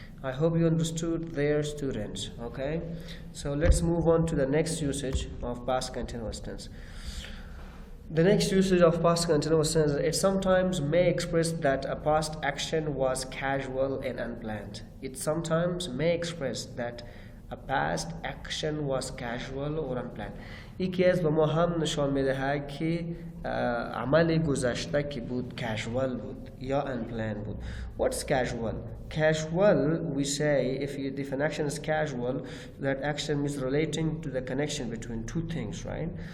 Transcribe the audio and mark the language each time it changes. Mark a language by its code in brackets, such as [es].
[en] I hope you understood there, students. Okay, so let's move on to the next usage of past continuous tense. The next usage of past continuous tense, it sometimes may express that a past action was casual and unplanned. It sometimes may express that a past action was casual or unplanned. [fa] این کیس به ما هم نشان میدهد که عمل گذشته که بود casual بود یا unplanned بود. [en] What's casual? Casual, we say, if an action is casual, that action is relating to the connection between two things, right?